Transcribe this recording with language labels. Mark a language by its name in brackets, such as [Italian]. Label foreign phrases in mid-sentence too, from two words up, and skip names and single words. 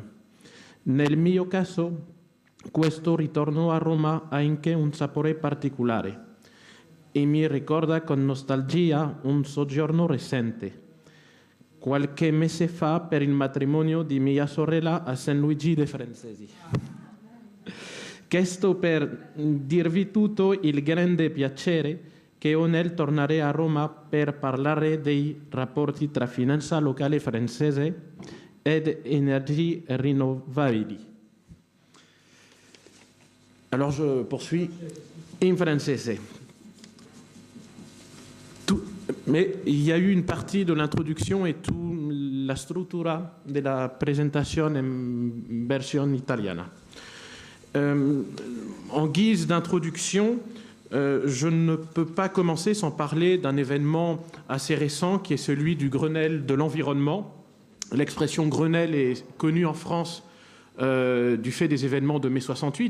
[Italian] Nel mio caso, questo ritorno a Roma ha anche un sapore particolare e mi ricorda con nostalgia un soggiorno recente, qualche mese fa per il matrimonio di mia sorella a San Luigi dei Francesi. Questo per dirvi tutto il grande piacere che ho nel tornare a Roma per parlare dei rapporti tra finanza locale francese ed energie rinnovabili. [French] Alors je poursuis [Italian] in francese. [French] Mais il y a eu une partie de l'introduction et toute la [Italian] struttura della presentazione in versione italiana. [French] En guise d'introduction, je ne peux pas commencer sans parler d'un événement assez récent qui est celui du Grenelle de l'environnement. L'expression Grenelle est connue en France du fait des événements de mai 68.